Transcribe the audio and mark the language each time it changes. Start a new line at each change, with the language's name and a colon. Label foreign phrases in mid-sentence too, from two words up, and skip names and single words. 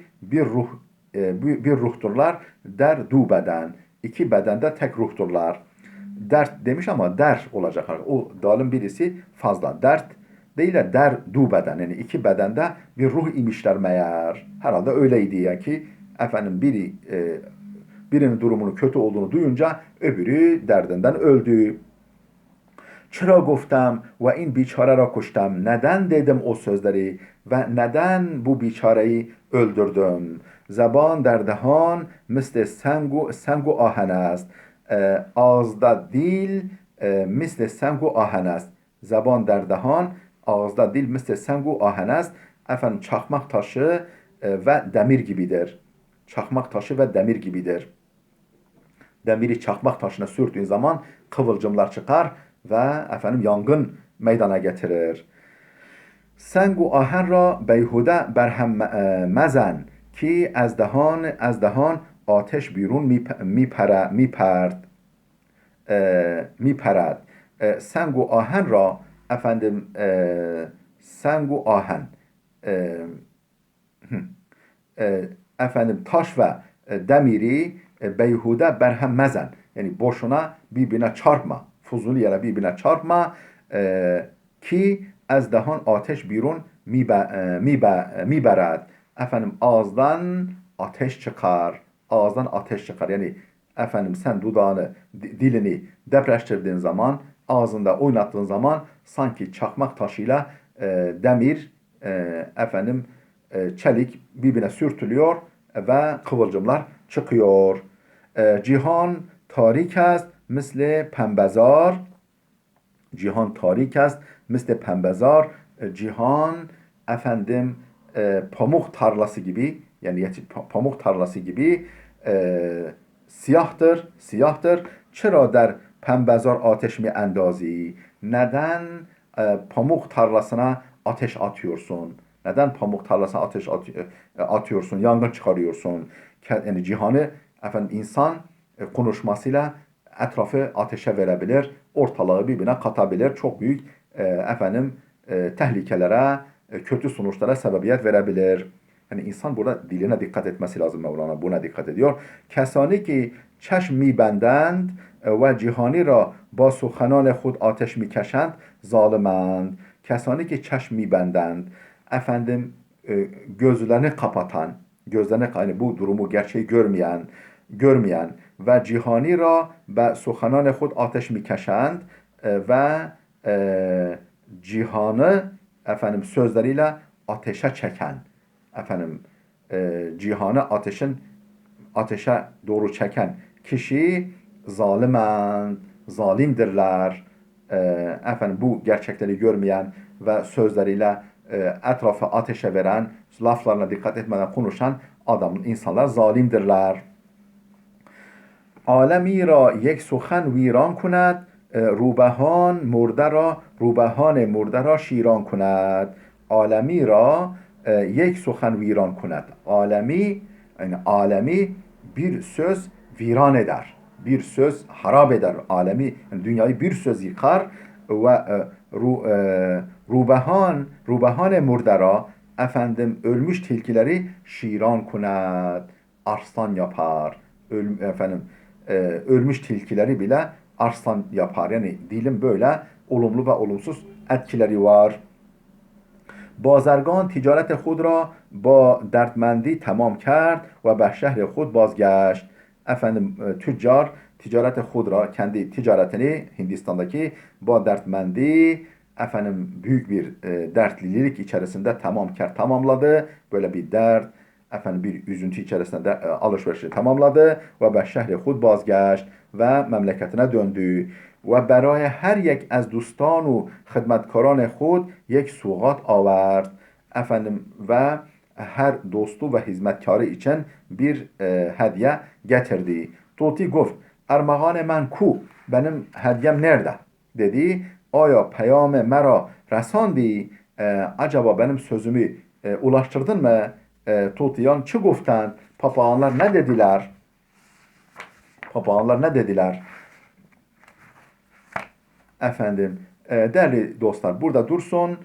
Turkish: bir ruhturlar
Persian: در دو بدن
Turkish: iki bedende tek ruhturlar dert demiş ama der olacak o dalın birisi fazla dert değil de
Persian: در دو بدن
Turkish: yani iki bedende bir ruh imişler meğer herhalde öyleydi ya ki efendim birinin durumunu kötü olduğunu duyunca öbürü derdinden öldü.
Persian: چرا گفتم و این بیچاره را کشتم
Turkish: neden dedim o sözleri ve neden bu بیچareyi öldürdüm
Persian: زبان در دهان مثل سنگ و آهن است
Turkish: ağızda dil
Persian: مثل سنگ و آهن است زبان در دهان
Turkish: ağızda dil
Persian: مثل سنگ و آهن است
Turkish: efendim çakmak taşı ve demir gibidir çakmak taşı ve demir gibidir demiri çakmak taşına sürttüğün zaman kıvılcımlar çıkar ve efendim yangın meydana getirir.
Persian: سنگ و آهن را بیهوده بر هم مزن که از دهان آتش بیرون میپرد. سنگ و آهن را efendim سنگ و آهن efendim
Turkish: taş ve demiri
Persian: بیهوده بر هم مزن.
Turkish: Yani boşuna birbirine çarpma. Fuzuli yere birbirine çarpma.
Persian: که از دهان آتش بیرون می‌پرد.
Turkish: Efendim ağızdan ateş çıkar. Ağızdan ateş çıkar. Yani efendim sen dudağını, dilini depreştirdiğin zaman, ağzında oynattığın zaman sanki çakmak taşıyla demir, çelik birbirine sürtülüyor ve kıvılcımlar çıkıyor.
Persian: جهان تاریک است مثل پنبه‌زار. جهان تاریک است مثل پنبه‌زار.
Turkish: Cihan efendim pamuk tarlası gibi, yani pamuk tarlası gibi siyahtır.
Persian: چرا در پنبه‌زار آتش می‌اندازی?
Turkish: Neden pamuk tarlasına ateş atıyorsun? Neden pamuk tarlasına ateş atıyorsun? Yangın çıkarıyorsun. Yani cihanı efendim insan konuşmasıyla etrafı ateşe verebilir, ortalığı birbirine katabilir. Çok büyük tehlikelere, kötü sonuçlara sebebiyet verebilir. Yani insan burada diline dikkat etmesi lazım. Mevlana buna dikkat ediyor.
Persian: کسانی که چشم میبندند و cihani را با سخنان خود آتش میکشند ظالمند. کسانی که چشم می‌بندند.
Turkish: Efendim gözlerini kapatan, yani bu durumu gerçeği görmeyen ve
Persian: جهانی را به سخنان خود آتش می‌کشند
Turkish: ve cihanı efendim sözleriyle ateşe çeken, cihanı ateşe doğru çeken kişi zalimdirler. Bu gerçekleri görmeyen ve sözleriyle etrafı ateşe veren, laflarına dikkat etmeden konuşan insanlar zalimdirler.
Persian: عالمی را یک سخن ویران کند روبهان مرده را شیران کند. عالمی را یک سخن ویران کند.
Turkish: Alemi bir söz viran eder. Bir söz harap eder. Alemi yani dünyayı bir söz yıkar ve
Persian: روبهان مرده را
Turkish: efendim ölmüş tilkileri
Persian: شیران کند,
Turkish: arslan yapar. Ölmüş tilkileri bile arslan yapar. Yani dilin böyle olumlu ve olumsuz etkileri var.
Persian: بازرگان تجارت خود را با دردمندی تمام کرد و به شهر خود بازگشت.
Turkish: Tüccar
Persian: تجارت خود را,
Turkish: kendi ticaretini Hindistan'daki bu dertmendi büyük bir dertlilik içerisinde tamamladı. Böyle bir dert, bir üzüntü içerisinde alışverişi tamamladı ve
Persian: به شهر خود بازگشت
Turkish: ve memleketine döndü.
Persian: و برای هر یک از دوستان و خدمتکاران خود یک سوغات آورد.
Turkish: Ve her dostu ve hizmetkarı için bir hediye getirdi.
Persian: Tuti گفت ارمغان من کو,
Turkish: benim hediyem nerede? Dedi.
Persian: آیا پیام مرا رساندی,
Turkish: acaba benim sözümü ulaştırdın mı?
Persian: طوطیان چه گفتند,
Turkish: papağanlar ne dediler? Değerli dostlar, burada dursun.